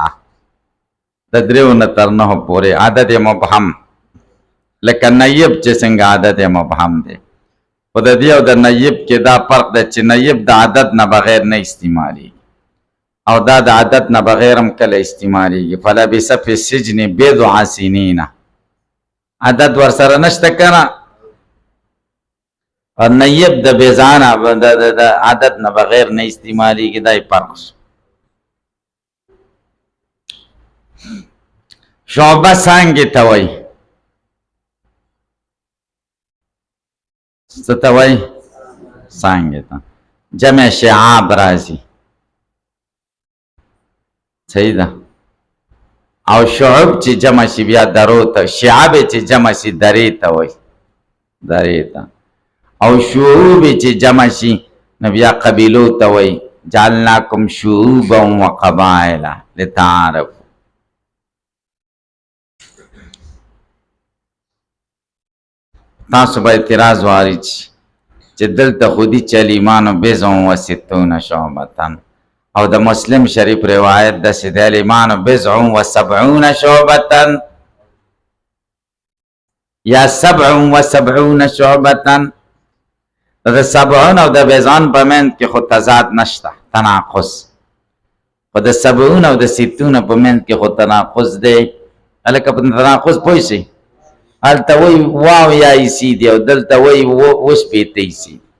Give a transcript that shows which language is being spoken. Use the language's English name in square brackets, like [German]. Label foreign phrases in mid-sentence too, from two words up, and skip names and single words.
[Pashto] د دریو نه تر نهو پورې عدد مبهم، لکه نیب چې څنګه عدد مبهم دی. خو د دې او د نیب کې دا فرق دی چې نیب د عدد نه بغیر نه استعمالي او دا د عدد نه بغیر هم کله استعمالېږي. [Arabic] فلبث فی السجن بضع سنین، [Pashto] عدد ورسره نشته کنه. او نیب د بیزانه د عدد نه بغیر نه استعمالېږي. دا یې فرق شو. شعبه څانګې ته وایي. څه ته وایي؟ څانګې ته. جمع شعاب راځي. صحیح ده. او شعب چې جمع شي بیا درو ته، شعب چې جمع شي درې ته وایي، درې ته. او شعوب چې جمع شي نو بیا قبیلو ته وایي. [Arabic] جعلناکم شعوبا وقبائل لتعارفوا. [Pashto] تاسو به اعتراض وارد شي چې دلته خودي چې [Arabic] الایمان بضع و ستون شعبة، [Pashto] او د مسلم شریف روایت د سید [Arabic] الایمان بضع و سبعون شعبة [Pashto] یا 77 شعبة. د سبعون او د بضعون په منځ کې خو تضاد نشته، تناقض. خو د 70 او د 60 په منځ کې خو تناقض دی. هلکه په تناقض پوه شئ. هلته وایي واو یا ایسی دی او دلته وایي وشپېته ایسی.